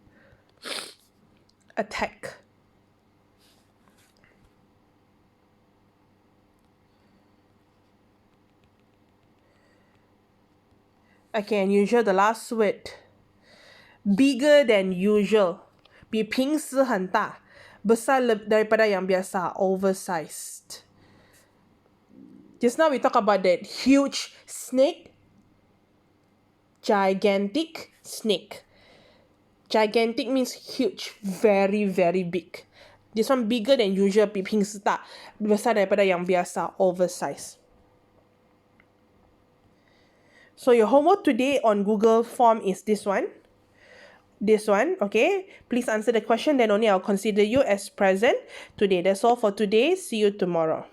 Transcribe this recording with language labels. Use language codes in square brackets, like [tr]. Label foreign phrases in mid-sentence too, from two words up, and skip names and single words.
[en] Attack. Okay, unusual, the last word. Bigger than usual. [zh] 比平时很大. [ms] Besar daripada yang biasa. [en] Oversized. Just now we talk about that huge snake. Gigantic snake. Gigantic means huge. Very, very big. This one bigger than usual. [zh] 比平时大. [ms] Besar daripada yang biasa. [en] Oversized. So your homework today on Google Form is this one. This one, okay? Please answer the question, then only I'll consider you as present today. That's all for today. See you tomorrow.